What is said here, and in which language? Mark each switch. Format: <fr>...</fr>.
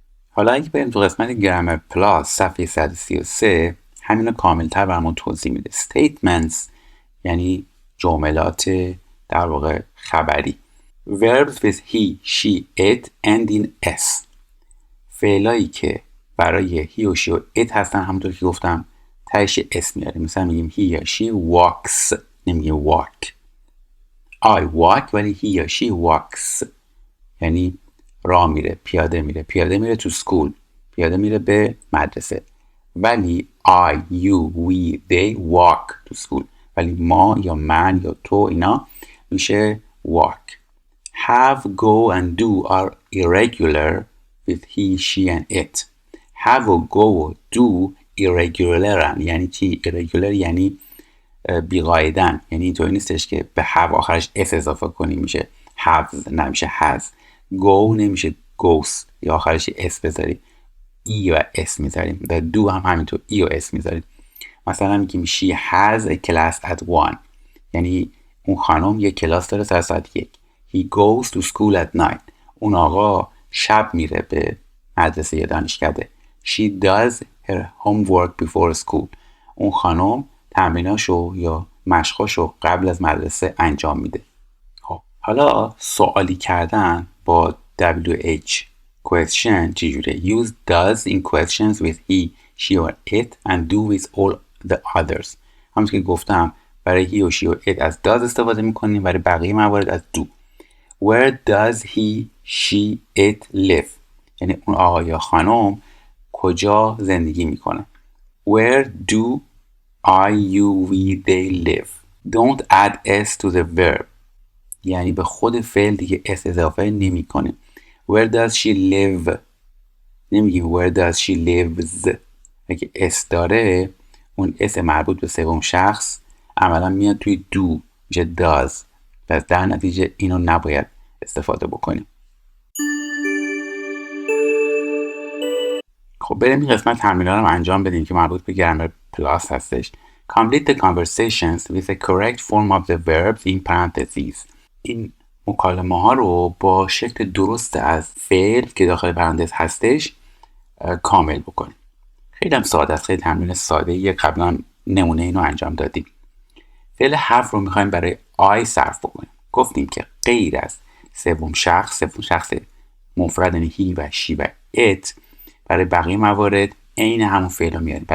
<fa>حالا اگه بریم تو قسمت گرامر پلاس صفحه 133 همین رو کاملتر برامون توضیح میده. statements یعنی جملات در واقع خبری.</fa> <en>verbs with he, she, it end in s.</en> <fa>فعلایی که برای he و she و it هستن همونطور که گفتم تهش اس میاریم. مثلا میگیم</fa> <en>he یا she walks،</en> <fa>نمیگیم</fa> <en>walk. I walk ولی he یا she walks.</en> <fa>یعنی راه میره، پیاده میره تو سکول، پیاده میره به مدرسه. ولی</fa> <en>I, you, we, they walk to school.</en> <fa>ولی ما یا من یا تو اینا میشه walk.</fa> <en>Have, go and do are irregular with he, she and it.</en> <fa>Have و go و do irregular یعنی چی؟ irregular یعنی بیقاعدن، یعنی اینطوری نیستش که به have آخرش s اضافه کنی میشه have، نمیشه has. go نمیشه goes یا آخرش s بذاری ای و s میذاریم. و do هم همینطور ای و s میذاریم. مثلا میگیم</fa> <en>she has a class at 1</en> <fa>یعنی اون خانم یک کلاس داره ساعت 1.</fa> <en>he goes to school at 9</en> <fa>اون آقا شب میره به مدرسه یا دانشکده.</fa> <en>she does her homework before school</en> <fa>اون خانم تمریناشو یا مشقاشو قبل از مدرسه انجام میده. خب حالا سوالی کردن با WH question چجوره؟</fa> <en>use does in questions with he, she or it and do with all the others.</en> <fa>همونطور که گفتم برای he و she و it از does استفاده میکنیم، برای بقیه موارد از do.</fa> <en>where does he, she, it live</en> <fa>یعنی اون آقا یا خانم کجا زندگی میکنه.</fa> <en>where do I, you, we, they live. Don't add s to the verb</en> <fa>یعنی به خود فعل دیگه s اضافه نمی کنیم.</fa> <en>Where does she live</en> <fa>نمیگیم</fa> <en>where does she lives.</en> <fa>اگه s داره اون s مربوط به سوم شخص عملا میاد توی do میشه does. پس در نتیجه اینو نباید استفاده بکنیم. خب بریم این قسمت تمرین‌ها رو انجام بدیم که مربوط به گرامر پلاس هستش.</fa> <en>Complete the conversations with the correct form of the verbs in parentheses.</en> <fa>این مکالمه ها رو با شکل درست از فعل که داخل پرانتز هستش کامل بکنیم. خیلی هم ساده است، خیلی تمرین ساده یه قبلا نمونه اینو انجام دادیم. فعل have رو میخوایم برای I صرف بکنیم. گفتیم که غیر از سوم شخص مفرد یعنی he و she و it برای بقیه موارد عین همون فعل رو میاریم.</fa>